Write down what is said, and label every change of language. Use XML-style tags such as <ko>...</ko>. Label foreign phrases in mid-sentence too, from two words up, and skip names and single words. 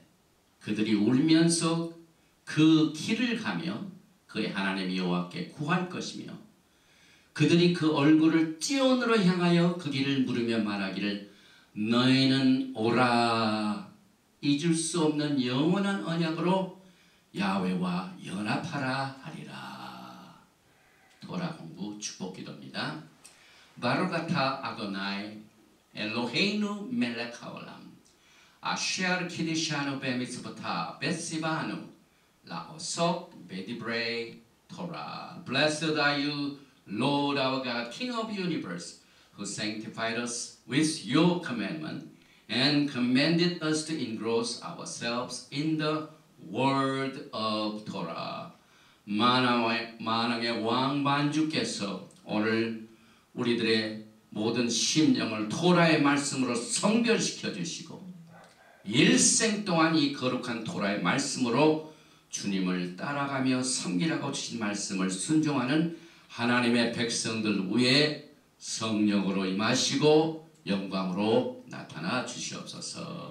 <ko>그들이 울면서 그 길을 가며 그의 하나님 여호와께 구할 것이며 그들이 그 얼굴을 찌온으로 향하여 그 길을 물으며 말하기를 너희는 오라 잊을 수 없는 영원한 언약으로 야훼와 연합하라 하리라. 토라 공부 축복 기도입니다.</ko> <he>ברוך אתה אדוני אלוהינו מלך העולם אשר קדשנו במצוותיו וציוונו לעסוק בדברי תורה.</he> <en>Blessed are you, Lord our God, King of the universe, who sanctified us with your commandment and commanded us to engross ourselves in the word of Torah.</en> <ko>만왕의 왕 만주께서 오늘 우리들의 모든 심령을 토라의 말씀으로 성별시켜 주시고 일생 동안 이 거룩한 토라의 말씀으로 주님을 따라가며 섬기라고 주신 말씀을 순종하는 하나님의 백성들 위에 성령으로 임하시고 영광으로 나타나 주시옵소서.</ko>